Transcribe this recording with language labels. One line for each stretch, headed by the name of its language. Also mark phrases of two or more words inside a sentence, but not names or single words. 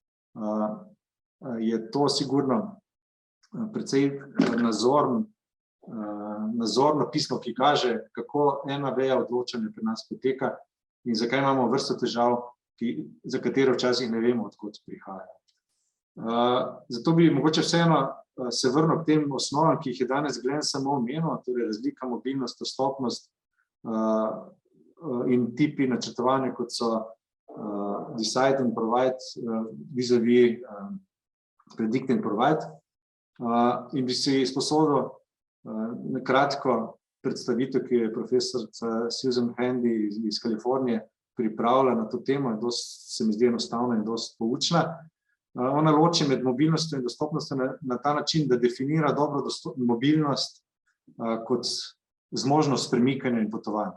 Slovenian: Je to sigurno precej nazorno pismo, ki kaže, kako ena veja odločanja pri nas poteka in zakaj imamo vrsto težav, za katere včasih ne vemo, od kod prihajajo. Zato bi mogoče vseeno se vrnil k tem osnovam, ki jih je danes Glenn samo omenil, torej razlika, mobilnost, dostopnost in tipi načrtovanja, kot so
English: decide and provide,
Slovenian: vis-a-vis
English: predict and provide.
Slovenian: In bi si izposodil na kratko predstavitev, ki je profesorica Susan Handy iz Kalifornije pripravila na to temo, se mi zdi enostavna in dosti poučna. Ona loči med mobilnostjo in dostopnostjo na ta način, da definira dobro mobilnost kot zmožnost premikanja in potovanja.